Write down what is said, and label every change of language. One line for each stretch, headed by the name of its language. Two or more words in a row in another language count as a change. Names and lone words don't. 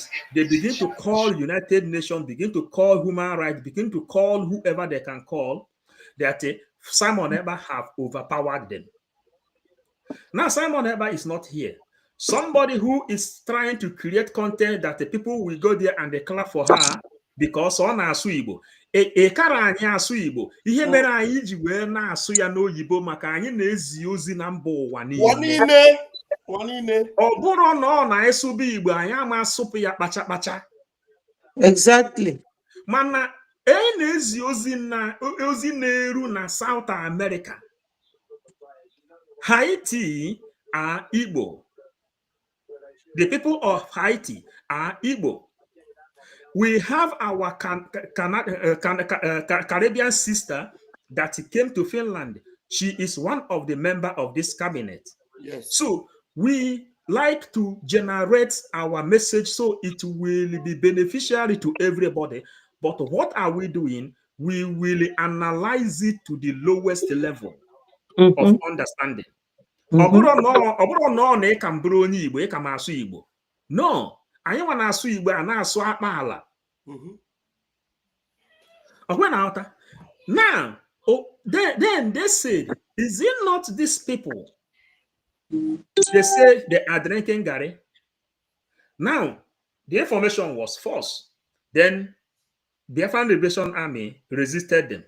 English: They begin to call United Nations, begin to call human rights, begin to call whoever they can call, that Simon Eber have overpowered them. Now Simon Eber is not here. Somebody who is trying to create content that the people will go there and they clap for her because on
Igbo: na-asụ Igbo. Ekara anyị asụ Igbo. Ihe mere anyị ji wee na-asụ ya n'oyibo maka anyị na-ezi ozi na mba ụwa niile. Ọ bụrụ na ọ na-esụba Igbo anyị ama asụpụ ya kpacha kpacha.
English: Exactly.
Igbo: Mana na-ezi ozi na-eru na South America.
English: Haiti are Igbo. The people of Haiti are Igbo. We have our Caribbean sister that came to Finland. She is one of the members of this cabinet. Yes. So we like to generate our message so it will be beneficial to everybody. But what are we doing? We will analyze it to the lowest level of understanding. No,
Igbo: anyị nwa na-asụ Igbo a na-asụ akpa ala.
English: Now, then they said, is it not these people? They say they are drinking Gary. Now, the information was false. Then the Biafran Liberation Army resisted them.